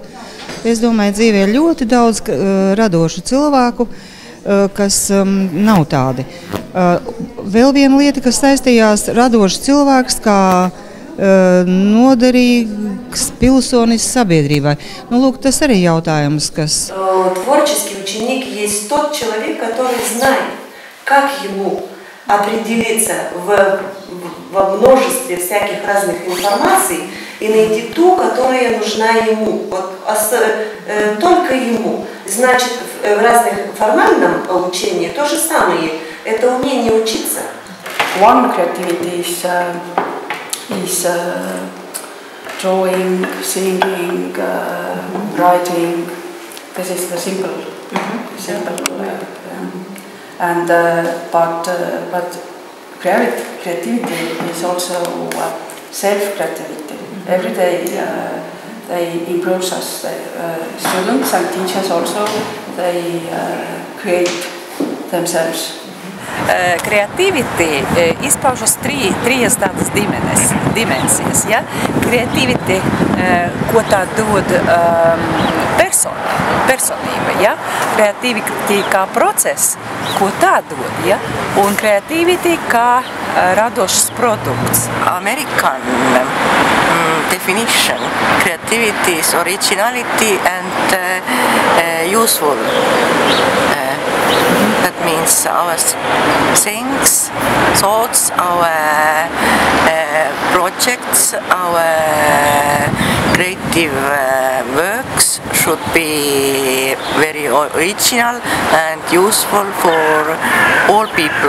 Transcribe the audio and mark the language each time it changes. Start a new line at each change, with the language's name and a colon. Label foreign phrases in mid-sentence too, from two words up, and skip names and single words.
Latvian: Es domāju, dzīvē ir ļoti daudz radošu cilvēku, kas nav tādi. Vēl viena lieta, kas saistījās radošs cilvēks kā noderīgs pilsonis sabiedrībai. Лук, tas arī jautājums, kas...
Russian: Творческий ученик есть тот человек, который знает, как ему определиться во множестве всяких разных информаций и найти ту, которая нужна ему, только ему. Значит, в разных формальном обучении то же самое. Это умение учиться.
English: One creativity is drawing, singing, writing. This is the simple. But creativity is also self-creativity. Every day they improve us, students and teachers also. They create themselves.
Latvian: Creativity izpaužas trīs tādas dimensijas. Ja? Creativity, ko tā dod personība. Ja? Creativity kā process, ko tā dod. Ja? Un creativity kā radošs produkts.
English: American definition. Creativity is originality and useful. That means our things, thoughts, our projects, our creative works should be very original and useful for all people.